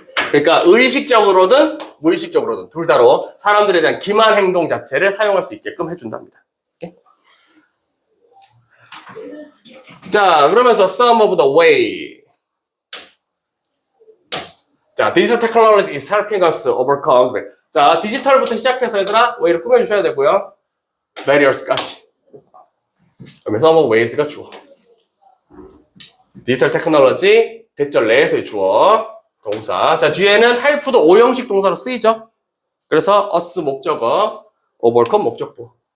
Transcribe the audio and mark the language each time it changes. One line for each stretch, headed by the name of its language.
Korean: 그러니까 의식적으로든 무의식적으로든 둘 다로 사람들에 대한 기만 행동 자체를 사용할 수 있게끔 해준답니다. 오케이?
English: 자, 그러면서 some of the way. 자, digital technology is helping us overcome.
Korean: 자, 디지털부터 시작해서 얘들아 way를 꾸며주셔야 되고요. barriers까지. 그러면
English: some of ways
Korean: 가 주어. 디지털 테크놀로지, 대절 내에서의 주어, 동사. 자, 뒤에는 help도 오형식 동사로 쓰이죠. 그래서 us 목적어, overcome 목적보.